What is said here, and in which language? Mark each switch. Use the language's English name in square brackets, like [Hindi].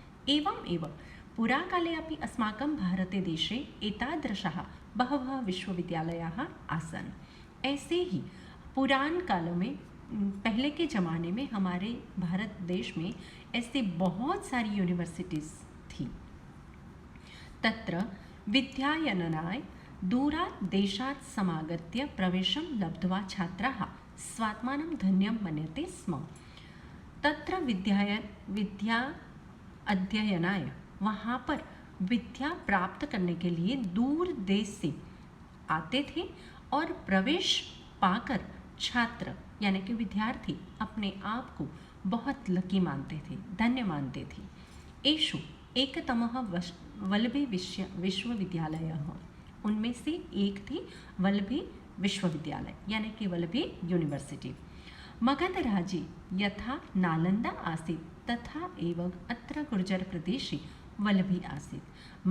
[Sanskrit] एवं पुराकाले अपि अस्माकं भारते देशे एतादृशाः बहवः विश्वविद्यालयाः आसन्। [Hindi] ऐसे ही पुरान कालों में, पहले के ज़माने में हमारे भारत देश में ऐसे बहुत सारी यूनिवर्सिटीज़ थी। [Sanskrit] तत्र विद्यायननाय दूरात् देशात् समागत्य प्रवेशं लब्ध्वा छात्राः स्वात्मानं धन्यं मन्यते स्म। तत्र विद्या अध्ययनाय, [Hindi] वहाँ पर विद्या प्राप्त करने के लिए दूर देश से आते थे और प्रवेश पाकर छात्र यानी कि विद्यार्थी अपने आप को बहुत लकी मानते थे, धन्य मानते थे। [Sanskrit] एषु एकतमः वल्लभी विश्वविद्यालयः, [Hindi] उनमें से एक थी वल्लभी विश्वविद्यालय यानी कि वल्लभी यूनिवर्सिटी। [Sanskrit] मगध राज्ये यथा नालंदा आसीत् तथा एवं अत्र गुर्जर प्रदेशे वल्लभी आसीत्।